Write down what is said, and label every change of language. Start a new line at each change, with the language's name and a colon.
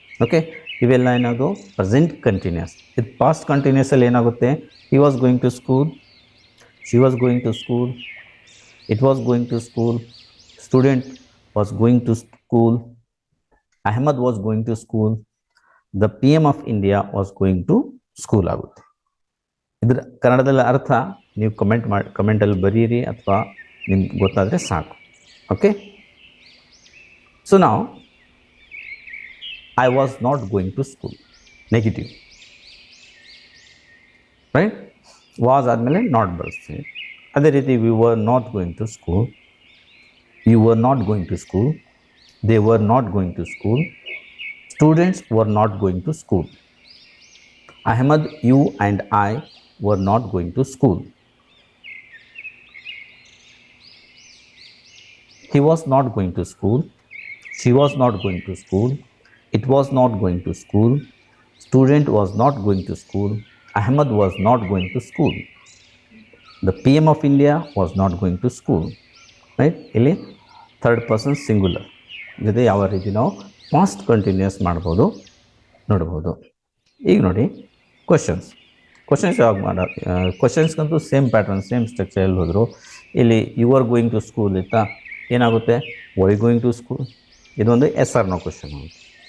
English: okay,
Kannada: ಇವೆಲ್ಲ ಏನಾದ್ರು
English: Present continuous.
Kannada: ಇದು ಪಾಸ್ಟ್ ಕಂಟಿನ್ಯೂಸಲ್ಲಿ ಏನಾಗುತ್ತೆ,
English: he was going to school, she was going to school, it was going to school, student was going to school, Ahmad was going to school, the PM of India was going to school
Kannada: ಆಗುತ್ತೆ. ಇದ್ರ ಕನ್ನಡದಲ್ಲಿ ಅರ್ಥ ನೀವು ಕಮೆಂಟಲ್ಲಿ ಬರೀರಿ ಅಥವಾ ನಿಮ್ಗೆ ಗೊತ್ತಾದರೆ ಸಾಕು.
English: okay, so
Kannada: ನಾವು
English: I was not going to school, negative. Right,
Kannada: was ಆದಮೇಲೆ ನಾಟ್ ಬಳಸ್ತೀವಿ. ಅದೇ ರೀತಿ
English: We were not going to school, you were not going to school, they were not going to school, students were not going to school, Ahmad, you and I were not going to school, he was not going to school, she was not going to school, it was not going to school, student was not going to school, Ahmad was not going to school, the PM of India was not going to school.
Kannada: Right, ಇಲ್ಲಿ third person singular ಜೊತೆ ಯಾವ ರೀತಿ ನಾವು past continuous ಮಾಡ್ಬೋದು ನೋಡ್ಬೋದು. ಈಗ ನೋಡಿ questions ಯಾವಾಗ ಕ್ವಶನ್ಸ್ಗಂತೂ ಸೇಮ್ ಪ್ಯಾಟರ್ನ್, ಸೇಮ್ ಸ್ಟ್ರಕ್ಚರ್ ಎಲ್ಲಿ ಹೋದರು. ಇಲ್ಲಿ
English: you are going to school
Kannada: ಇತ್ತಾ, ಏನಾಗುತ್ತೆ
English: were you going to school,
Kannada: ಇದೊಂದು
English: yes or no question
Kannada: ಆಗುತ್ತೆ.